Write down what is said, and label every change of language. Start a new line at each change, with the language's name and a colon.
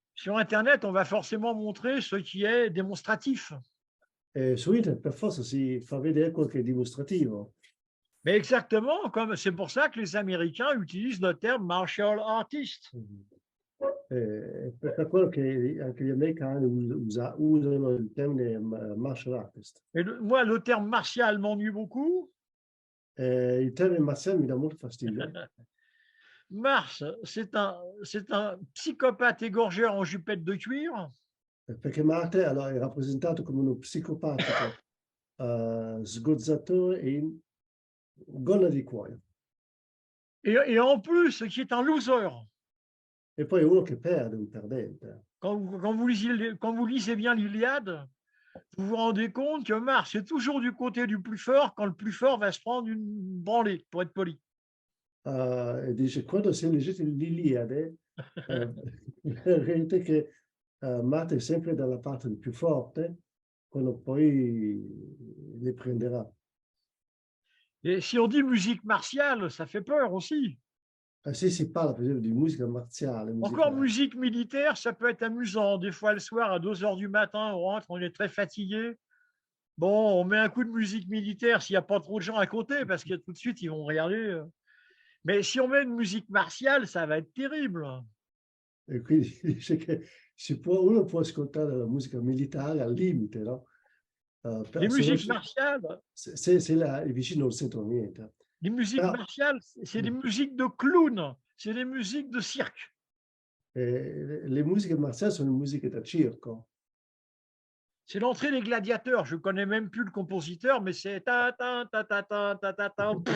French: Sur Internet, on va forcément montrer ce qui est démonstratif.
Italian: E su internet per forza si fa vedere quel che è dimostrativo.
French: Mais exactement, comme c'est pour ça que les Américains utilisent le terme martial artist.
Italian: Per quello che anche gli americani usano il termine martial artist.
French: Et moi, le terme martial m'ennuie beaucoup.
Italian: Il termine marziale mi dà molto fastidio.
French: Mars, c'est un psychopathe égorgeur en jupette de cuir.
Italian: Perché Marte allora, è rappresentato come uno psicopatico sgozzatore in gonna di cuoio.
French: Et en plus, qui est un loser.
Italian: E poi uno che perde, un perdente.
French: Quand vous lisez bien l'Iliade, vous vous rendez compte que Mars est toujours du côté du plus fort quand le plus fort va se prendre une branlée, pour être poli.
Italian: E dice, quando si leggete l'Iliade, vedete che Marte è sempre dalla parte del più forte, quando poi li prenderà.
French: Et si on dit musique martiale, ça fait peur aussi.
Italian: Se si parla per esempio di musica marziale,
French: Encore musique militaire, ça peut être amusant. Des fois, le soir, à 2 heures du matin, on rentre, on est très fatigué. Bon, on met un coup de musique militaire s'il n'y a pas trop de gens à côté, parce que tout de suite, ils vont regarder. Mais si on met une musique martiale, ça va être terrible.
Italian: E quindi dice che uno può ascoltare la musica militare al limite, no?
French: Les musiques martiales,
Italian: se è vicino non sentono niente.
French: les musiques martiales, c'est des musiques de clown, c'est des musiques de cirque.
Italian: Le musiche marziali sono musiche da circo.
French: C'est l'entrée des gladiateurs. Je ne connais même plus le compositeur, mais c'est ta ta ta ta ta ta ta ta.